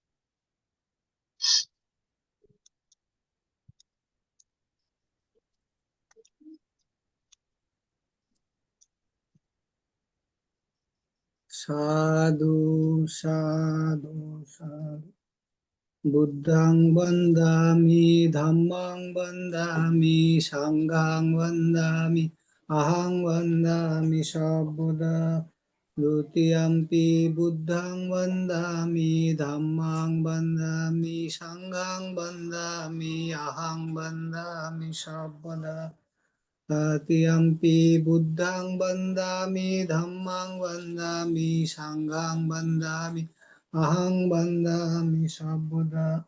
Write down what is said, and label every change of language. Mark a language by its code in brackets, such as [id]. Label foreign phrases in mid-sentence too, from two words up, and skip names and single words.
[pi] সাধু সাধু সাধু। বুদ্ধং বন্দামি, ধম্মং বন্দামি, সংঘং বন্দামি, ahang vandami sabbuddha Dutiyampi buddhang vandami dhammang vandami sanghang vandami ahang vandami sabbuddha Tatiyampi buddhang vandami dhammang vandami sanghang vandami ahang vandami sabbuddha